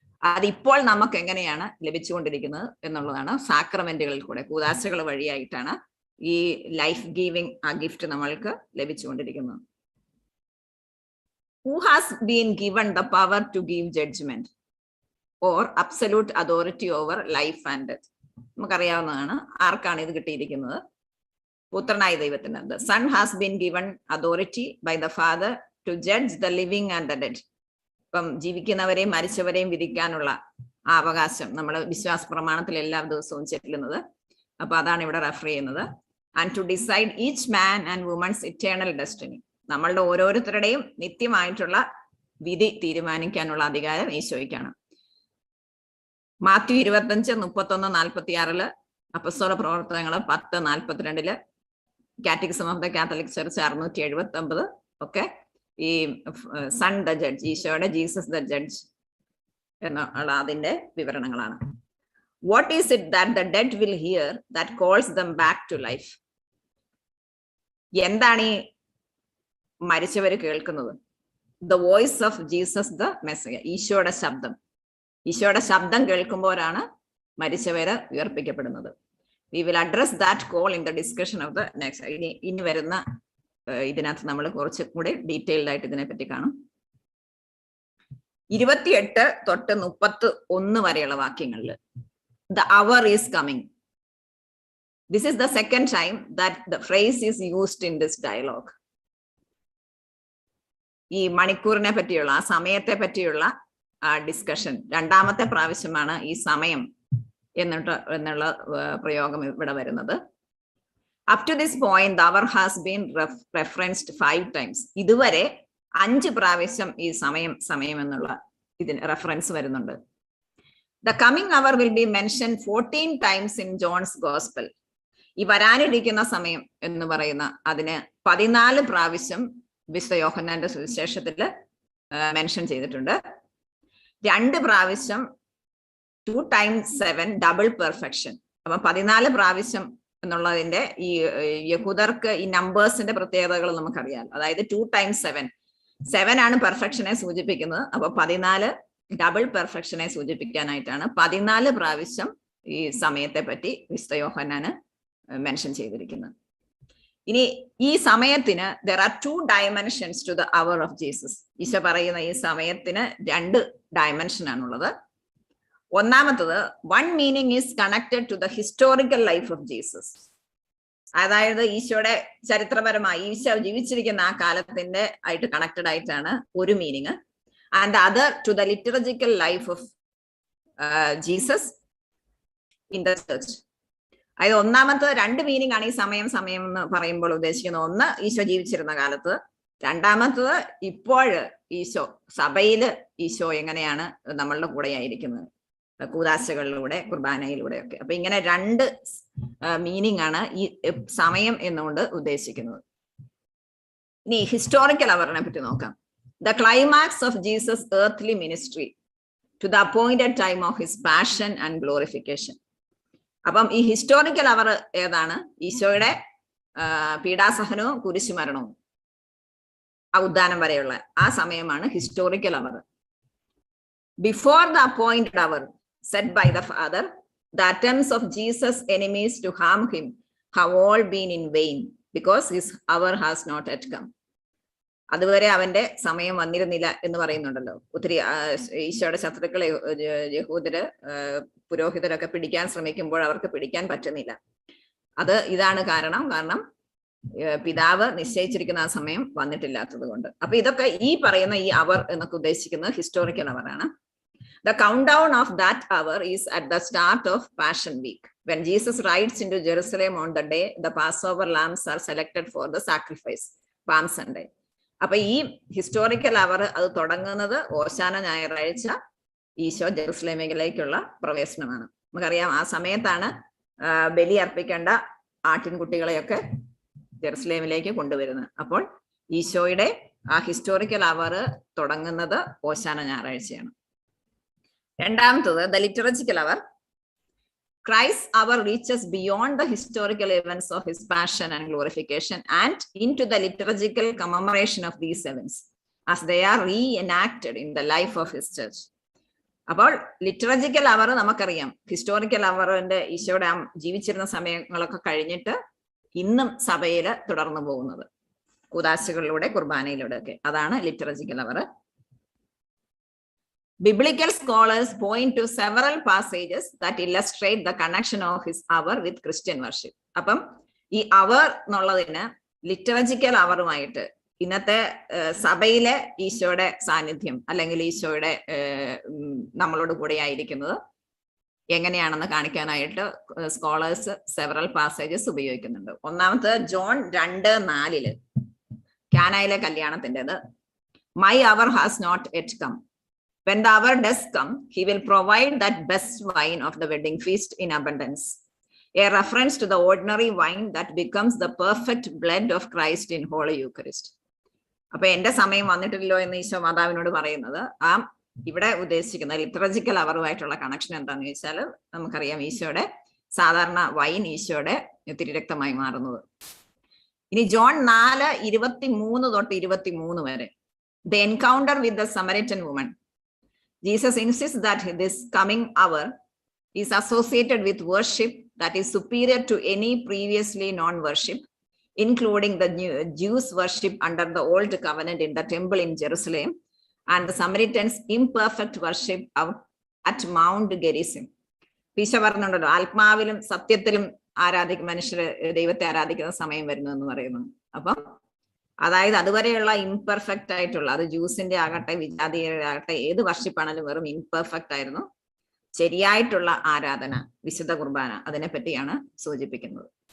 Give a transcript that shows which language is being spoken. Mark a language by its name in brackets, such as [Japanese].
[Malayalam] അതിപ്പോൾ നമുക്ക് എങ്ങനെയാണ് ലഭിച്ചുകൊണ്ടിരിക്കുന്നത് എന്നുള്ളതാണ്. സാക്രമെന്റുകളിൽ കൂടെ, കൂദാശകൾ വഴിയായിട്ടാണ് ഈ ലൈഫ് ഗീവിംഗ് ആ ഗിഫ്റ്റ് നമ്മൾക്ക് ലഭിച്ചുകൊണ്ടിരിക്കുന്നത്. [English] Who has been given the power to give judgment or absolute authority over life and death? [Malayalam] നമുക്കറിയാവുന്നതാണ്. ആർക്കാണ് ഇത് കിട്ടിയിരിക്കുന്നത്? പുത്രനായ ദൈവത്തിന്. [English] The Son has been given authority by the Father to judge the living and the dead. [Malayalam] ഇപ്പം ജീവിക്കുന്നവരെയും മരിച്ചവരെയും വിധിക്കാനുള്ള ആ അവകാശം നമ്മൾ വിശ്വാസ പ്രമാണത്തിൽ എല്ലാ ദിവസവും ചെല്ലുന്നത്. അപ്പൊ അതാണ് ഇവിടെ റെഫർ ചെയ്യുന്നത്. And to decide each man and women's eternal destiny. നമ്മളുടെ ഓരോരുത്തരുടെയും നിത്യമായിട്ടുള്ള വിധി തീരുമാനിക്കാനുള്ള അധികാരം ഈശോയ്ക്കാണ്. മാത്യു 25:31-46, അപ്പസ്തോല പ്രവർത്തനങ്ങൾ 10:42, catechism of the Catholic church 679 ഒക്കെ ഈ സൺ ദ ജഡ്ജ്, ഈശോയുടെ ജീസസ് ദ ജഡ്ജ് എന്നുള്ള അതിന്റെ വിവരണങ്ങളാണ്. [English] What is it that the dead will hear that calls them back to life? [Malayalam] എന്താണ് ഈ മരിച്ചവർ കേൾക്കുന്നത്? [English] The voice of Jesus the Messiah. [Malayalam] ഈശോയുടെ ശബ്ദം. ഈശോയുടെ ശബ്ദം കേൾക്കുമ്പോഴാണ് മരിച്ചവര് ഉയർപ്പിക്കപ്പെടുന്നത്. [English] We will address that call in the discussion of the next. [Malayalam] ഇനി വരുന്ന ഇതിനകത്ത് നമ്മൾ കുറച്ചും കൂടി ഡീറ്റെയിൽഡ് ആയിട്ട് ഇതിനെപ്പറ്റി കാണും. 28-31 വരെയുള്ള വാക്യങ്ങളിൽ [English] the hour is coming. This is the second time that the phrase is used in this dialogue. [Malayalam] ഈ മണിക്കൂറിനെ പറ്റിയുള്ള, ആ സമയത്തെ പറ്റിയുള്ള ഡിസ്കഷൻ രണ്ടാമത്തെ പ്രാവശ്യമാണ് ഈ സമയം എന്നുള്ള പ്രയോഗം ഇവിടെ വരുന്നത്. [English] Up to this point the hour has been referenced 5 times. [Malayalam] ഇതുവരെ 5 പ്രാവശ്യം ഈ സമയം എന്നുള്ള ഇതിന് റെഫറൻസ് വരുന്നുണ്ട്. [English] The coming hour will be mentioned 14 times in John's Gospel. [Malayalam] ഈ വരാനിരിക്കുന്ന സമയം എന്ന് പറയുന്ന അതിന് 14 പ്രാവശ്യം വിശുദ്ധ യോഹന്നാന്റെ സുവിശേഷത്തില് മെൻഷൻ ചെയ്തിട്ടുണ്ട്. 2 പ്രാവശ്യം [English] 2 times 7 double perfection. [Malayalam] അപ്പൊ 14 പ്രാവശ്യം എന്നുള്ളതിന്റെ ഈ യഹൂദർക്ക് ഈ നമ്പേഴ്സിന്റെ പ്രത്യേകതകൾ നമുക്കറിയാം. അതായത് 2 times 7 ആണ് പെർഫെക്ഷനെ സൂചിപ്പിക്കുന്നത്. അപ്പൊ 14 ഡബിൾ പെർഫെക്ഷനെ സൂചിപ്പിക്കാനായിട്ടാണ് 14 പ്രാവശ്യം ഈ സമയത്തെ പറ്റി വിശുദ്ധ യോഹന്നാന് മെൻഷൻ ചെയ്തിരിക്കുന്നത്. ഇനി ഈ സമയത്തിന് [English] there are 2 dimensions to the hour of Jesus. [Malayalam] Isho പറയുന്ന ഈ സമയത്തിന് 2 ഡയമെൻഷൻ ആണുള്ളത്. ഒന്നാമത്തത്, [English] one meaning is connected to the historical life of Jesus. [Malayalam] അതായത് ഈശോയുടെ ചരിത്രപരമായി ഈശോ ജീവിച്ചിരിക്കുന്ന ആ കാലത്തിന്റെ ആയിട്ട് കണക്റ്റഡ് ആയിട്ടാണ് ഒരു meaning. [English] And the other to the liturgical life of Jesus in the church. [Malayalam] അതായത് ഒന്നാമത്തെ 2 മീനിങ് ആണ് ഈ സമയം എന്ന് പറയുമ്പോൾ ഉദ്ദേശിക്കുന്നത്. ഒന്ന്, ഈശോ ജീവിച്ചിരുന്ന കാലത്ത്. രണ്ടാമത്തത്, ഇപ്പോൾ ഈശോ സഭയില് ഈശോ എങ്ങനെയാണ് നമ്മളുടെ കൂടെ ആയിരിക്കുന്നത്, കൂദാശകളിലൂടെ കുർബാനയിലൂടെ ഒക്കെ. അപ്പൊ ഇങ്ങനെ 2 മീനിങ് ആണ് ഈ സമയം എന്നുകൊണ്ട് ഉദ്ദേശിക്കുന്നത്. ഇനി ഹിസ്റ്റോറിക്കൽ അവറിനെ പറ്റി നോക്കാം. [English] The climax of Jesus' earthly ministry to the appointed time of his passion and glorification. [Malayalam] അപ്പം ഈ ഹിസ്റ്റോറിക്കൽ അവർ ഏതാണ്? ഈശോയുടെ പീഡാസഹനവും കുരിശുമരണവും ആ ഉദ്ധാനം വരെയുള്ള ആ സമയമാണ് historical our. [English] Before the appointed hour set by the Father, the attempts of Jesus' enemies to harm him have all been in vain because his hour has not yet come. [Malayalam] അതുവരെ അവന്റെ സമയം വന്നിരുന്നില്ല എന്ന് പറയുന്നുണ്ടല്ലോ. ഒത്തിരി ഈശോയുടെ ശത്രുക്കളെ യഹൂദര് പുരോഹിതരൊക്കെ പിടിക്കാൻ ശ്രമിക്കുമ്പോൾ അവർക്ക് പിടിക്കാൻ പറ്റുന്നില്ല. ഇതാണ് കാരണം പിതാവ് നിശ്ചയിച്ചിരിക്കുന്ന ആ സമയം വന്നിട്ടില്ലാത്തത് കൊണ്ട്. അപ്പൊ ഇതൊക്കെ ഈ പറയുന്ന ഈ അവർ എന്നൊക്കെ ഉദ്ദേശിക്കുന്നത് ഹിസ്റ്റോറിക്കൽ അവർ ആണ്. [English] The countdown of that hour is at the start of Passion Week, when Jesus rides into Jerusalem on the day the Passover lambs are selected for the sacrifice, Palm Sunday. [Malayalam] അപ്പൊ ഈ historical അവർ അത് തുടങ്ങുന്നത് ഓശാന ഞായറാഴ്ച ഈശോ ജെറുസലേമിലേക്കുള്ള പ്രവേശനമാണ്. നമുക്കറിയാം ആ സമയത്താണ് ബലി അർപ്പിക്കേണ്ട ആട്ടിൻകുട്ടികളെയൊക്കെ ജെറുസലേമിലേക്ക് കൊണ്ടുവരുന്നത്. അപ്പോൾ ഈശോയുടെ ആ ഹിസ്റ്റോറിക്കൽ അവർ തുടങ്ങുന്നത് ഓശാന ഞായറാഴ്ചയാണ്. രണ്ടാമത്തത് [English] The liturgical hour. Christ's hour reaches beyond the historical events of his passion and glorification and into the liturgical commemoration of these events as they are reenacted in the life of his church. [Malayalam] അപ്പോൾ ലിറ്ററജിക്കൽ അവർ നമുക്കറിയാം, historical അവറിന്റെ ഈശോയുടെ ജീവിച്ചിരുന്ന സമയങ്ങളൊക്കെ കഴിഞ്ഞിട്ട് ഇന്നും സഭയിൽ തുടർന്നു പോകുന്നത് കൂദാശകളിലൂടെ കുർബാനയിലൂടെ ഒക്കെ. അതാണ് ലിറ്ററജിക്കൽ അവർ. [English] Biblical scholars point to several passages that illustrate the connection of his hour with Christian worship. [Malayalam] അപ്പം ഈ അവർ എന്നുള്ളതിന് ലിറ്ററജിക്കൽ അവറുമായിട്ട് ഇന്നത്തെ സഭയിലെ ഈശോയുടെ സാന്നിധ്യം അല്ലെങ്കിൽ ഈശോയുടെ നമ്മളോട് കൂടെ ആയിരിക്കുന്നത് എങ്ങനെയാണെന്ന് കാണിക്കാനായിട്ട് സ്കോളേഴ്സ് സെവറൽ പാസേജസ് ഉപയോഗിക്കുന്നുണ്ട്. ഒന്നാമത്തെ ജോൺ 2:4 കാനായിലെ കല്യാണത്തിൻ്റെത്. [English] My hour has not yet come. When the hour does come, he will provide that best wine of the wedding feast in abundance. A reference to the ordinary wine that becomes the perfect blood of Christ in Holy Eucharist. [Malayalam] അപ്പൊ എന്റെ സമയം വന്നിട്ടില്ലല്ലോ എന്ന് ഈശോ മാതാവിനോട് പറയുന്നത് ഇവിടെ ഉദ്ദേശിക്കുന്ന ലിറ്ററജിക്കൽ അവറുമായിട്ടുള്ള connection എന്താണെന്ന് ചോദിച്ചാൽ നമുക്കറിയാം ഈശോയുടെ സാധാരണ വൈൻ ഈശോയുടെ തിരുരക്തമായി മാറുന്നത്. ഇനി ജോൺ 4:23 വരെ. [English] The encounter with the Samaritan woman. Jesus insists that this coming hour is associated with worship that is superior to any previously known worship, including the Jews' worship under the Old Covenant in the temple in Jerusalem and the Samaritans' imperfect worship at Mount Gerizim. [Malayalam] Isho പറഞ്ഞുണ്ടല്ലോ, ആത്മാവിലും സത്യത്തിലും മനുഷ്യര് ദൈവത്തെ ആരാധിക്കുന്ന സമയം വരുന്നു എന്ന് പറയുന്നു. അപ്പം അതായത് അതുവരെയുള്ള ഇംപെർഫെക്റ്റ് ആയിട്ടുള്ള, അത് ജ്യൂസിന്റെ ആകട്ടെ വിജാതിയുടെ ആകട്ടെ ഏത് വർഷിപ്പാണെങ്കിലും വെറും ഇംപെർഫെക്റ്റ് ആയിരുന്നു. ശരിയായിട്ടുള്ള ആരാധന, വിശുദ്ധ കുർബാന, അതിനെ പറ്റിയാണ് സൂചിപ്പിക്കുന്നത്.